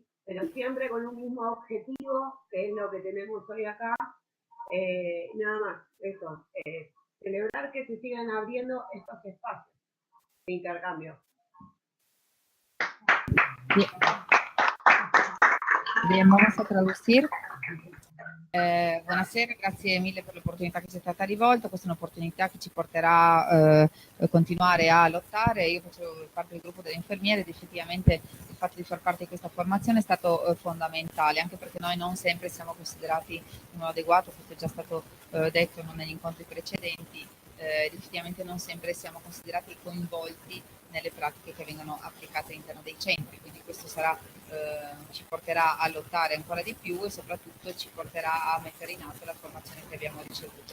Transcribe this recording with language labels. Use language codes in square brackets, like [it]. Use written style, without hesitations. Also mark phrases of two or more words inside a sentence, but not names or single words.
[es] Pero siempre con un mismo objetivo, que es lo que tenemos hoy acá. Nada más, eso. Celebrar que se sigan abriendo estos espacios de intercambio. Bien, bien, vamos a traducir. [it] Buonasera, grazie mille per l'opportunità che ci è stata rivolta. Questa è un'opportunità che ci porterà a continuare a lottare. Io faccio parte del gruppo delle infermiere ed effettivamente il fatto di far parte di questa formazione è stato fondamentale, anche perché noi non sempre siamo considerati in modo adeguato, questo è già stato detto negli incontri precedenti, ed effettivamente non sempre siamo considerati coinvolti nelle pratiche che vengono applicate all'interno dei centri, quindi questo sarà, ci porterà a lottare ancora di più e soprattutto ci porterà a mettere in atto la formazione che abbiamo ricevuto.